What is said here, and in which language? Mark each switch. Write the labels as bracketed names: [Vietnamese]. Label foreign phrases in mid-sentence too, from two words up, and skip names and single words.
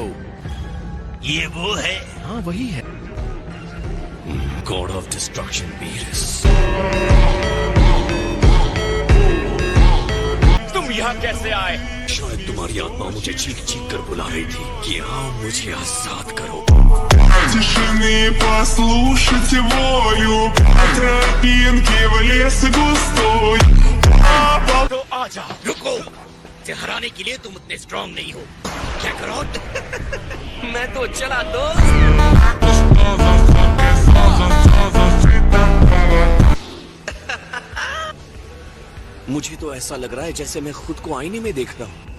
[Hindi] ये वो है? हाँ वही है। [English] God of Destruction [Hindi] बीरस। तुम यहाँ कैसे आए? शायद तुम्हारी आत्मा मुझे चीख चीख कर बुला रही थी कि आओ मुझे आजाद करो। [Russian] Тишины послушайте волю по тропинке в лес густой. [Hindi] तो आजा। रुको, इसे हराने के लिए तुम उतने स्ट्रांग नहीं हो। क्या करो? मैं तो चला दोस्त। मुझे तो ऐसा लग रहा है जैसे मैं खुद को आईने में देख रहा हूँ।